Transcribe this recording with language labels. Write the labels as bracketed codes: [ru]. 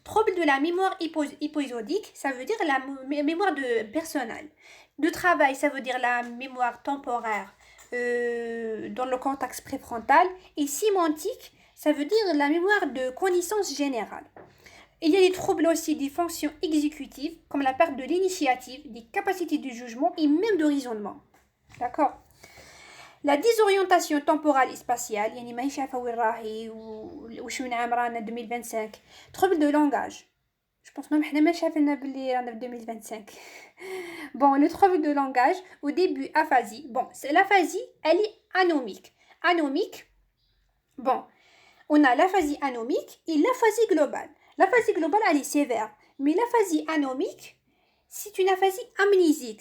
[fr] Troubles de la mémoire épisodique, ça veut dire la mémoire personnelle. De travail, ça veut dire la mémoire temporaire dans le cortex préfrontal. Et sémantique, ça veut dire la mémoire de connaissance générale. Il y a des troubles aussi des fonctions exécutives, comme la perte de l'initiative, des capacités de jugement et même de raisonnement. D'accord. La désorientation temporale et spatiale, [ar] يعني ما يشافها وين راهي وش من عام رانا 2025. [fr] Trouble de langage. Je pense même [ar] حنا ما شافنا باللي رانا في 2025. [fr] Bon, le trouble de langage, au début aphasie. Bon, l'aphasie, elle est anomique. Anomique. Bon, on a l'aphasie anomique et l'aphasie globale. L'aphasie globale, elle est sévère. Mais l'aphasie anomique, c'est une aphasie amnésique.